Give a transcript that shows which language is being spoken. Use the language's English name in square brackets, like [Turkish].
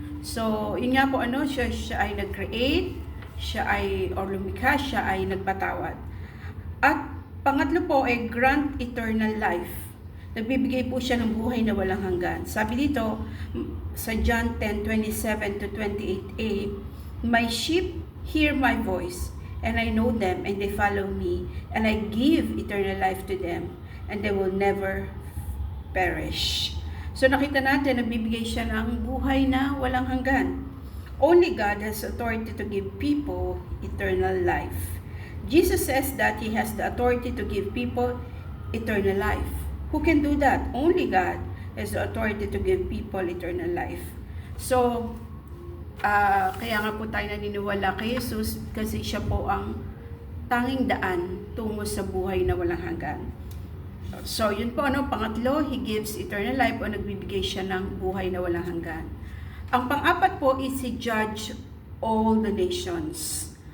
[Filipino] So, yun nga po siya ay nag-create, siya ay, or lumikha, siya ay nagpatawad. At pangatlo po ay [English] grant eternal life. [Filipino] Nagbibigay po siya ng buhay na walang hanggan. Sabi dito, sa [English] John 10:27 to 28a, my sheep hear my voice, and I know them, and they follow me, and I give eternal life to them, and they will never perish. [Filipino] So nakita natin, nagbibigay siya ng buhay na walang hanggan. [English] Only God has authority to give people eternal life. Jesus says that He has the authority to give people eternal life. Who can do that? Only God has the authority to give people eternal life. [Filipino] So, kaya nga po tayo naniniwala kay Jesus kasi siya po ang tanging daan tungo sa buhay na walang hanggan. So, yun po pangatlo, [English] He gives eternal life [Filipino] o nagbibigay siya ng buhay na walang hanggan. Ang pang-apat po [English] is He judge all the nations.